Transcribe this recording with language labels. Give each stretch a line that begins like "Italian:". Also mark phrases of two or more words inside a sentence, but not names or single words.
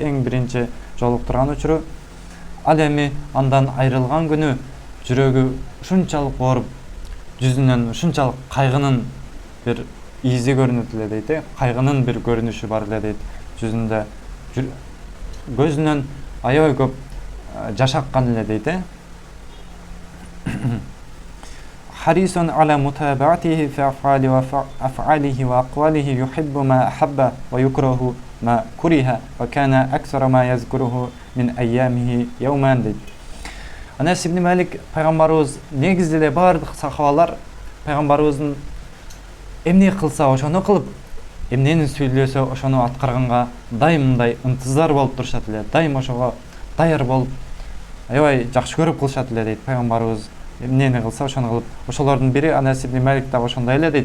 Kyrgyz: Эң биринчи жолуктурган учуру. Ал эми андан айрылган күнү жүрөгү ушунчалык ооруп, жүзүнөн ушунчалык кайгынын бир изи көрүнөт эле дейт. Кайгынын бир көрүнүшү бар эле дейт. Жүзүндө көзүнөн аябай көп жаш аккан эле дейт.
Arabic: حريصا على متابعته في أفعاله وأقواله يحب ما أحب ويكره ما كره وكان أكثر ما يذكره من أيامه يوما дейт.
Kyrgyz: Анас ибн Малик пайгамбарыбыз негизи эле бардык сахабалар пайгамбарыбыздын эмне кылса ошону кылып, эмнени сүйлөсө ошону аткарганга дайымдай ынтызар болуп турушат эле. Дайым ошого даяр болуп, аябай жакшы көрүп кылышат эле дейт. Пайгамбарыбыз эмнени кылса ошону кылып. Ошолордун бири Анас ибн Малик да ошондой эле дейт.